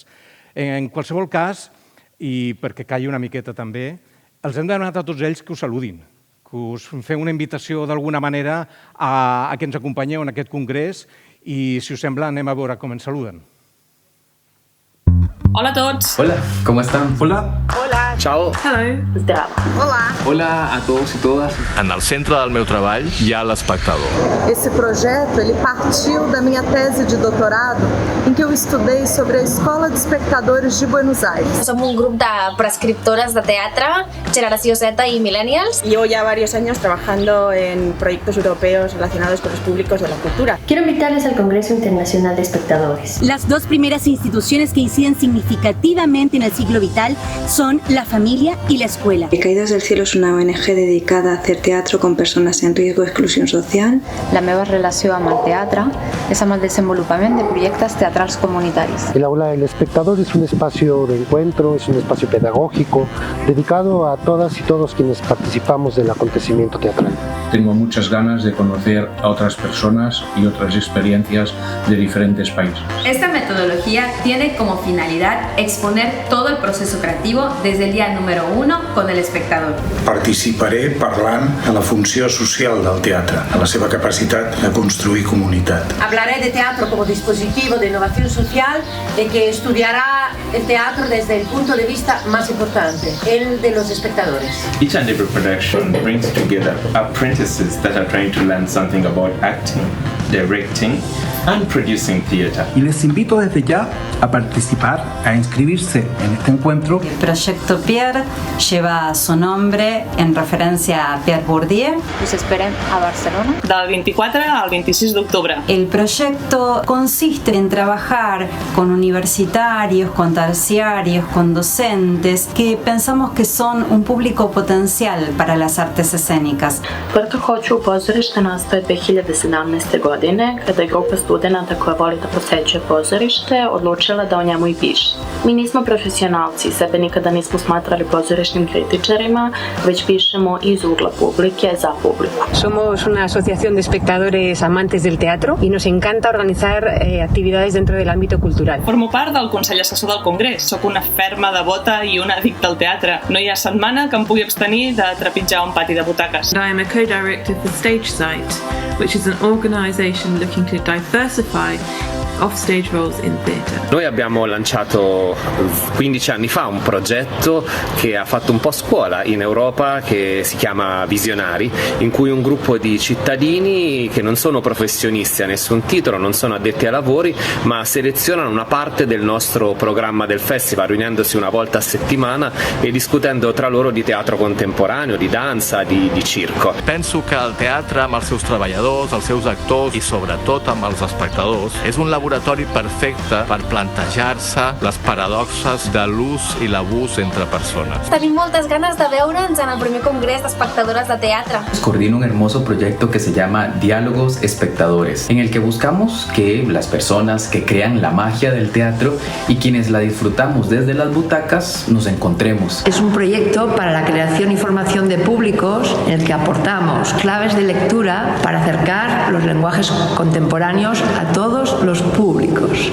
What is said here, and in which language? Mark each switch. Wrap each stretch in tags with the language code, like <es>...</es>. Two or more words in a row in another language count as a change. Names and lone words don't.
<ca>En qualsevol cas, i perquè calli una miqueta també, els hem demanat a tots ells que us saludin, que us feu una invitació d'alguna manera a que ens acompanyeu en aquest congrés i, si us sembla, anem a veure com ens saluden. Hola a tots.</ca> <es>Hola, ¿cómo están? Hola. Hola,</es> <it>Ciao.</it> <en>Hello.</en> <sr>Zdravo.</sr> <pt>Olá.</pt> <es>Hola a todos y todas.</es> <ca>En el centre del meu treball hi ha l'espectador.</ca> <pt>Esse projeto ele partiu da minha tese de doutorado em que eu estudei sobre a Escola de Espectadores de Buenos Aires.</pt> <ca>Som un grup de prescriptores de teatre, generació Z y millennials.</ca> <es>Llevo ya varios años trabajando en proyectos europeos relacionados con los públicos de la cultura. Quiero invitarles al Congreso Internacional de Espectadores. Las dos primeras instituciones que inciden significativamente en el ciclo vital son la familia y la escuela. Caídas del Cielo es una ONG dedicada a hacer teatro con personas en riesgo de exclusión social.</es> <ca>La meva relació amb el teatre és amb el desenvolupament de projectes teatrals comunitaris.</ca> <es>El Aula del Espectador es un espacio de encuentro, es un espacio pedagógico dedicado a todas y todos quienes participamos del acontecimiento teatral. Tengo muchas ganas de conocer a otras personas y otras experiencias de diferentes países. Esta metodología tiene como finalidad exponer todo el proceso creativo desde el día número 1 con el espectador.</es> <ca>Participaré parlant a la funció social del teatre, a la seva capacitat de construir comunitat.</ca> <es>Hablaré de teatro como dispositivo de innovación social que estudiará el teatro desde el punto de vista más importante, el de los espectadores.</es> <en>Each and every production brings together apprentices that are trying to learn something about acting, directing and producing theater.</en> <es>Y les invito desde ya a participar, a inscribirse en este encuentro. El proyecto Pierre lleva su nombre en referencia a Pierre Bourdieu.</es> <ca>Us esperem a Barcelona. Del 24 al 26 d'octubre.</ca> <es>El proyecto consiste en trabajar con universitarios, con terciarios, con docentes que pensamos que son un público potencial para las artes escénicas.</es> <sr>Vrto hoću u pozorište nastaje 2017. godine kada je grupa studenata koja voli da posećuje pozorište odlučila da o njemu i piše. Mi nismo profesionalci, sebe nikada nismo smatrali pozorišnim kritičarima, već pišemo iz ugla publike za publiku.</sr> <es>Somos una asociación de espectadores amantes del teatro y nos encanta organizar actividades dentro del ámbito cultural.</es> <ca>Formo part del Consell Assessor del Congrés. Soc una ferma devota i una addicta al teatre. No hi ha setmana que em pugui abstenir de trepitjar un pati de butaques.</ca> <en>I am a co-director for StageSight, which is an organisation looking to diversify off-stage roles in theatre.</en> <it>Noi abbiamo lanciato 15 anni fa un progetto che ha fatto un po' scuola in Europa che si chiama Visionari, in cui un gruppo di cittadini che non sono professionisti a nessun titolo, non sono addetti ai lavori, ma selezionano una parte del nostro programma del festival, riunendosi una volta a settimana e discutendo tra loro di teatro contemporaneo, di dansa, di circo.</it> <ca>Penso que el teatre amb els seus treballadors, els seus actors i sobretot amb els espectadors és un laboratori perfecte per plantejar-se les paradoxes de l'ús i l'abús entre persones. Tenim moltes ganes de veure'ns en el primer congrés d'espectadores de teatre.</ca> <es>Coordino un hermoso proyecto que se llama Diálogos Espectadores, en el que buscamos que las personas que crean la magia del teatro y quienes la disfrutamos desde las butacas nos encontremos. Es un proyecto para la creación y formación de públicos en el que aportamos claves de lectura para acercar los lenguajes contemporáneos a todos los públicos.</es>